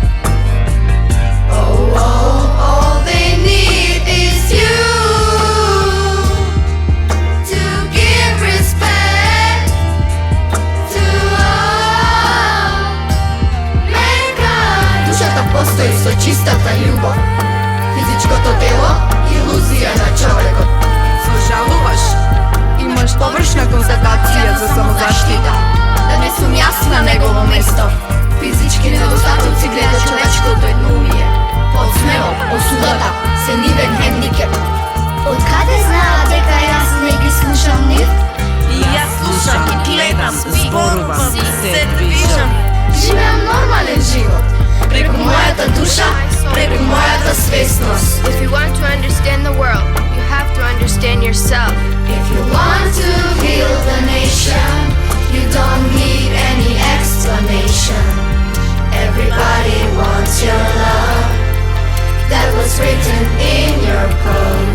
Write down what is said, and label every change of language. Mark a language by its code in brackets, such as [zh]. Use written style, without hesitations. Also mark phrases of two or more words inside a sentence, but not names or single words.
[en] Oh, oh, all they need is you to give respect to all mankind. [mk] Душата постои со чистата љубов. Физичкото тело – илузија на човекот. Сожалуваш? Имаш површна констатација за самозаштита. Да не сум јас на негово место. Физички недостатоци гледа човечкото едноумие. Подсмевот, осудата, се нивен хендикеп. Од каде знаат дека јас не ги слушам нив? И јас слушам и гледам, зборувам, се движам. Живеам нормален живот. Преку мојата душа, преку мојата свесност. [en] If you want to understand the world, you have to understand yourself. If you want to heal the nation, you don't need any explanation. Everybody wants your love. That was written in your code.